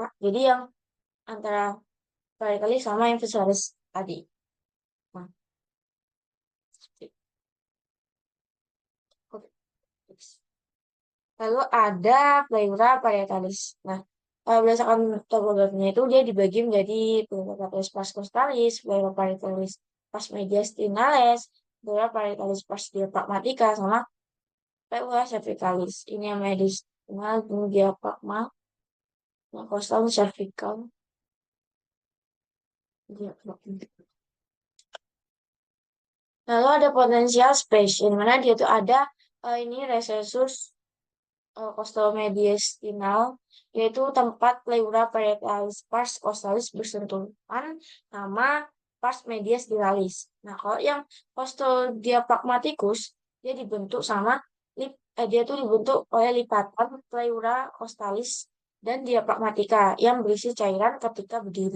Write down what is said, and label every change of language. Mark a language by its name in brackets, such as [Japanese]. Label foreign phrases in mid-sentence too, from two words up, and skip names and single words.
[Indonesian] Jadi yang antara parietalis sama yang visceralis tadi. Nah, oke. Lalu ada [Latin] pleura parietalis. [Indonesian] Nah, berdasarkan topografinya itu dia dibagi menjadi [Latin] pleura parietalis pars costalis, pleura parietalis pars mediastinales, pleura parietalis pars diaphragmatica, [Indonesian] sama [Latin] pleura cervicalis. [Indonesian] Ini yang mediastinal, ini diaphragma, yang costal cervical, diaphragma. Lalu ada [English] potensial space, [Indonesian] di mana dia itu ada ini [Latin] recessus costomediastinal, [Indonesian] yaitu tempat [Latin] pleura parietalis pars costalis [Indonesian] bersentuhan sama [Latin] pars mediastinalis. [Indonesian] Nah, kalau yang costodiaphragmaticus, dia dibentuk sama dia tuh dibentuk oleh lipatan [Latin] pleura costalis [Indonesian] dan diaphragmatica yang berisi cairan ketika berdiri.